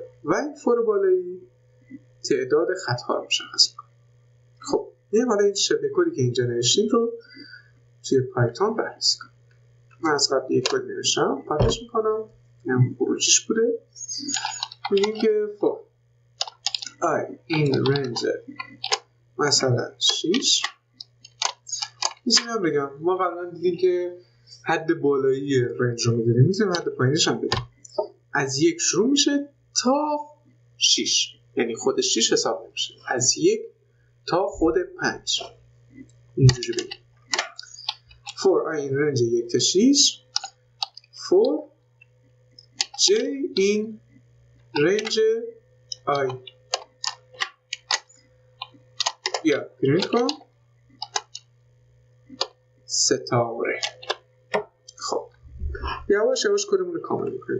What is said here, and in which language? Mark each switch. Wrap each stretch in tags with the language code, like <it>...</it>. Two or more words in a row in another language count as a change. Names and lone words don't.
<fa>و این فور بالایی تعداد خط‌ها رو مشخص میکنه. خب حالا این شبیه کدی که اینجا نوشتیم رو توی پایتون بررسی کنیم. من از قبل یک کد نوشتم، پاکش میکنم. این خروجیش بوده. میگیم که</fa> <en>for i in range</en> <fa>مثلا 6. میتونم هم بگم ما قبلا دیدیم که حد بالایی رنج رو میدونیم، میتونیم حد پایینش هم بدیم. از 1 شروع میشه تا 6، یعنی خود 6 حساب نمیشه. از 1 تا خود 5 اینجوری بگیم.</fa> <en>for i in range</en> <fa>1 تا 6</fa> <en>for j in range</en> <fa>i. بیا پرینت کن ستاره. خب یواش یواش کدمون رو کامل میکنیم.</fa>